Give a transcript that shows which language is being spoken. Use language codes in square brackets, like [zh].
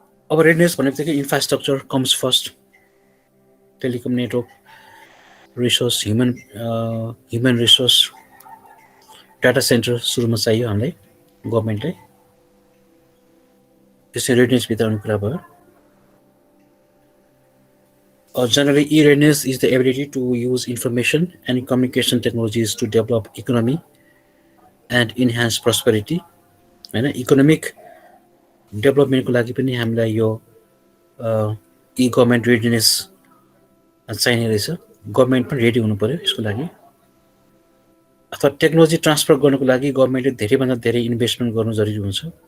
[ne] अब रेडिनेस भन्ने बित्तिकै [en] infrastructure comes first, [ne] telecom network, resource, human resource, data centre सुरुमा चाहियो हामीलाई गभर्मेन्टलाई। त्यसै रेडिनेसभित्र आउने कुरा भयो। [en] Generally, e-readiness is the ability to use information and communication technologies to develop economy and enhance prosperity. [ne] होइन, इकोनोमिक डेभलपमेन्टको लागि पनि हामीलाई यो इ गभर्मेन्ट रेडिनेस चाहिने रहेछ। गभर्मेन्ट पनि रेडी हुनु पर्यो यसको लागि। अथवा टेक्नोलोजी ट्रान्सफर गर्नको लागि गभर्मेन्टले धेरैभन्दा धेरै इन्भेस्टमेन्ट गर्नु जरुरी हुन्छ।